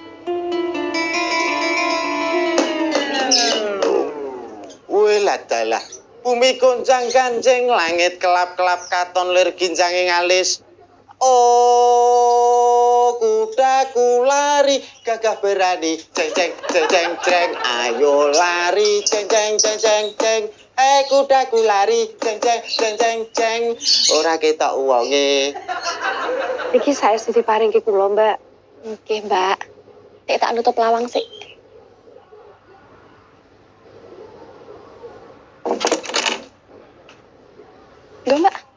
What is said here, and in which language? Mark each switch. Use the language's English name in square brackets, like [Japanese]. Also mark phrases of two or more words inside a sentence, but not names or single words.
[Javanese] Wela dalah. Bumi goncang kancing, langit kelap-kelap katon lir gincanging alis. [Indonesian] Oh, kudaku lari, gagah berani, ceng ceng ceng ceng ceng, ayo lari, ceng ceng ceng ceng ceng. Kudaku lari, ceng ceng ceng ceng ceng. [Javanese] Ora ketok wonge. Iki saestu diparingke kula, Mbak. Oke, Mbak. Nek tak nutup lawang sik. Go, Mbak.